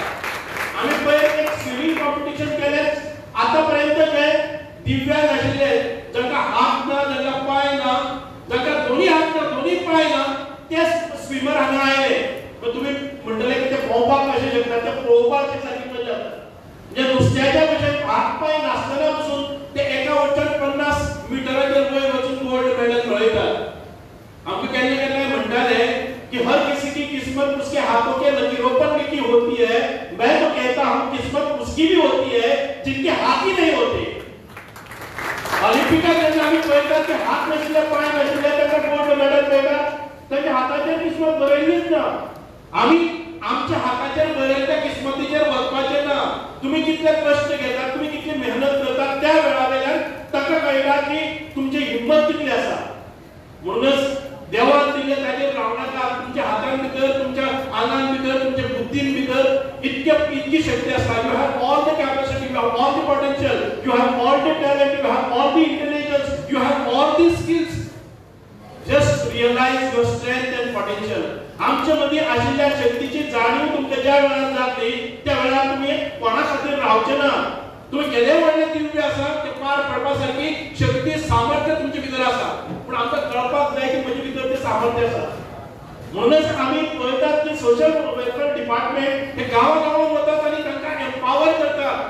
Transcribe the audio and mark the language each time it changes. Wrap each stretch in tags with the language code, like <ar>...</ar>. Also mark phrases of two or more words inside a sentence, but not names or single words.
<kok>आमी पळय एक स्विमींग कॉम्पिटिशन केलें, आतां पर्यंत जे दिव्यांग आशिल्ले, जांकां हात ना, जांकां पांय ना, जांकां दोन्ही हात ना दोन्ही पांय ना, ते स्विमर हांगा आयले। तुम्ही म्हणटले की ते पोवपाक कशें शकता, ते पळोवपाक सारकी मजा येता। म्हणजे नुस्त्याच्या भशेन हात पांय नासतना पसून ते एका वटेन 50 मिटराचेर वयर वचून</kok> <en>gold medal</en> <kok>मेळयतात। आमकां केन्ना केन्ना म्हणटाले कि</kok> <hi>हर किसी की किस्मत उसके हाथों के लकीरों पर लिखी होती है, मैं तो कहता हूं किस्मत उसकी भी होती है जिनके हाथ ही नहीं होते।</hi> <kok>ऑलिंपिकाक जेन्ना आमी पळयतात की हात नाशिल्ले, पांय नाशिल्ले, तांकां</kok> <en>gold medal</en> <kok>मेळटा, तांच्या हाताचेर किस्मत बरयल्लीच ना। आमी आमच्या हाताचेर बरयल्ल्या किस्मतीचेर वचपाचें ना। तुम्ही कितले कष्ट घेतात, तुम्ही कितली मेहनत करतात, त्या वेळा वयल्यान ताका कळटा की तुमची हिम्मत कितली आसा। म्हणूनच देवान दिल्ले ताचेर रावनाका। तुमच्या हातान भितर, तुमच्या आंगान भितर, तुमच्या बुद्धीन भितर इतकी शक्ती आसा।</kok> <en>you have all the capacity, you have all the potential, you have all the talent, you have all the intelligence you have all these skills. Just realize your strength and potential.</en> <kok>आमच्या मध्ये आशिल्ल्या शक्तीची जाणीव तुमच्या ज्या वेळार जातली त्या वेळार तुम्ही कोणा खातीर रावचे ना. तुम्ही केले व्हडले दिव्य आसा ते पार पडपासारखी शक्ती सामर्थ्य तुमचे भितर आसा. पण आमकां कळपाक जाय की म्हजे भितर ते सामर्थ्य आसा. म्हणूनच आम्ही पळयतात की</kok> <en>social welfare department</en> <kok>हे गांवागांवांत वतात आनी तांकां एम्पावर करतात.</kok>